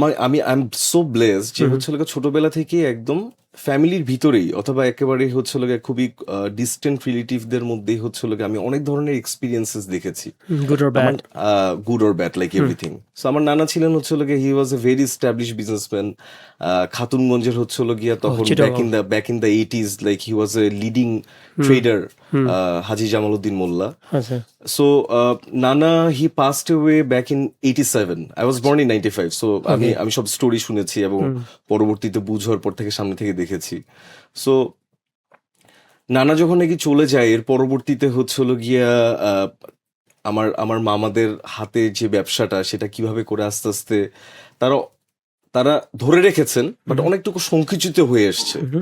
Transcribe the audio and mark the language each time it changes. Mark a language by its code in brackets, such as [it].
[bn] আমি [en] I am so blessed [bn] যে হচ্ছে হলো গিয়ে ছোটবেলা থেকে একদম ফ্যামিলির ভিতরেই, অথবা একেবারে হচ্ছে হলো গিয়ে খুবই ডিস্টেন্ট রিলেটিভদের মধ্যেই হচ্ছে হলো গিয়ে আমি অনেক ধরনের এক্সপিরিয়েন্সেস দেখেছি, [en] Good or bad. Good or bad, like everything. So [bn] আমার নানা ছিলেন হচ্ছে হলো গিয়ে [en] he was a very establish businessman, [bn] খাতুনগঞ্জের হচ্ছে হলো গিয়া তখন [en] Back in the 80s, like he was a leading trader, Haji Jamaluddin Mollah. [bn] আচ্ছা। [en] So Nana, he passed away back in 87. I was born in 95. [bn] So আমি সব স্টোরি শুনেছি এবং পরবর্তীতে বুঝার পর থেকে সামনে থেকে দেখেছি। সো নানা যখন নাকি চলে যায়, এর পরবর্তীতে হচ্ছে হলো গিয়া আমার মামাদের হাতে যে ব্যবসাটা, সেটা কিভাবে করে আস্তে আস্তে তারা ধরে রেখেছেন, বাট অনেকটুকু সংকুচিত হয়ে এসছে।